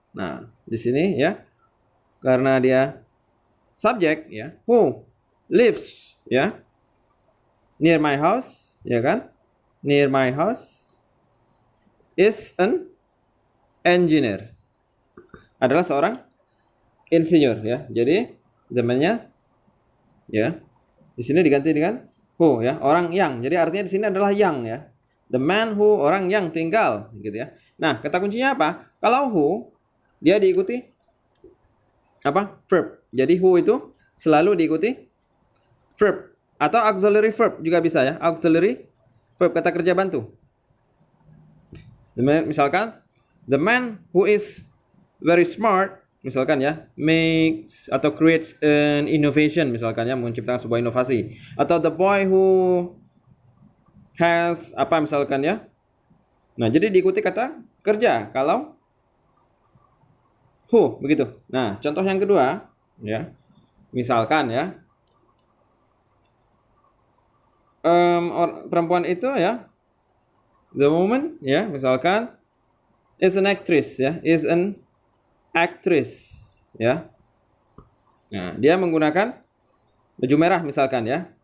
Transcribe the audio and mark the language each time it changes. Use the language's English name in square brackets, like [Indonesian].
[Indonesian] Nah, di sini ya karena dia subjek ya, [English] who lives [Indonesian] ya near my house ya kan, [English] near my house is an engineer. [Indonesian] adalah seorang insinyur ya. Jadi the man-nya ya di sini diganti dengan who ya, orang yang. Jadi artinya di sini adalah yang ya. [English] The man who, [Indonesian] orang yang tinggal gitu ya. Nah, kata kuncinya apa? Kalau who dia diikuti apa? Verb. Jadi who itu selalu diikuti verb atau auxiliary verb juga bisa ya. Auxiliary verb, kata kerja bantu. Misalkan [English] the man who is very smart, [Indonesian] misalkan ya, makes atau [English] creates an innovation, [Indonesian] misalkan ya, menciptakan sebuah inovasi. Atau [English] the boy who has [Indonesian] apa misalkan ya. Nah, jadi diikuti kata kerja kalau who begitu. Nah, contoh yang kedua ya. Misalkan ya, perempuan itu ya, the woman ya, misalkan [English] is an actress [Indonesian] ya, is an actress ya. Nah, dia menggunakan baju merah misalkan ya.